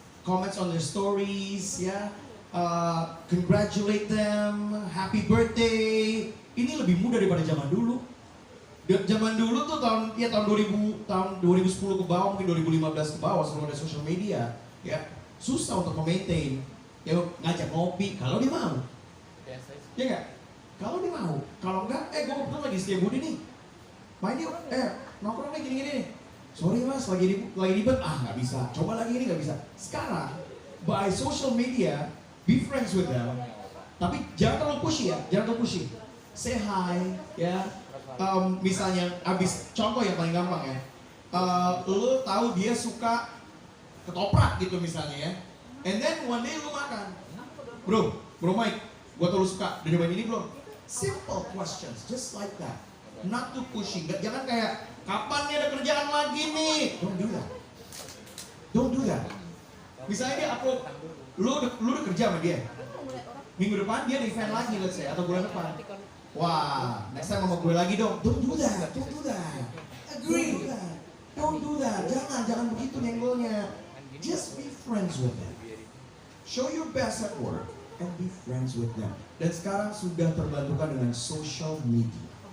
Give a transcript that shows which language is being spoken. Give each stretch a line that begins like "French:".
English: Comments on their stories, ya. Congratulate them, happy birthday.
Indonesian: Ini lebih mudah daripada zaman dulu. Zaman dulu tuh tahun 2010 ke bawah, mungkin 2015 ke bawah sebelum ada social media, ya. Susah untuk maintain. Ya ngajak ngopi kalau dia mau. Ya enggak? Kalau dia mau. Kalau enggak, gue kebetulan lagi setia budi nih. Main yuk, nongkrong nih gini-gini nih. Sorry mas, lagi ribet, nggak bisa. Coba lagi ini nggak bisa. Sekarang,
English: by social media, be friends with them.
Indonesian: Tapi jangan terlalu pushy ya, jangan terlalu pushy.
English: Say hi,
Indonesian: ya. Misalnya, contoh yang paling gampang ya. Lo tahu dia suka ketoprak gitu misalnya ya.
English: And then one day
Indonesian: lo makan. Bro Mike, gua tuh lo suka, udah nyobain ini belum?
English: Simple questions, just like that. Not too pushy,
Indonesian: jangan kayak kapan nih ada kerjaan lagi nih?
English: Don't do that. Don't do that.
Indonesian: Misalnya dia upload, lu udah kerja sama dia. Minggu depan dia ada event lagi
English: let's say,
Indonesian: atau bulan depan. Wah,
English: next time
Indonesian: sama gue lagi dong.
English: Don't do that, don't do that. Agree. Don't do that.
Indonesian: Jangan begitu nenggolnya.
English: Just be friends with them. Show your best at work and be friends with them.
Indonesian: Dan sekarang sudah terbantukan dengan social media.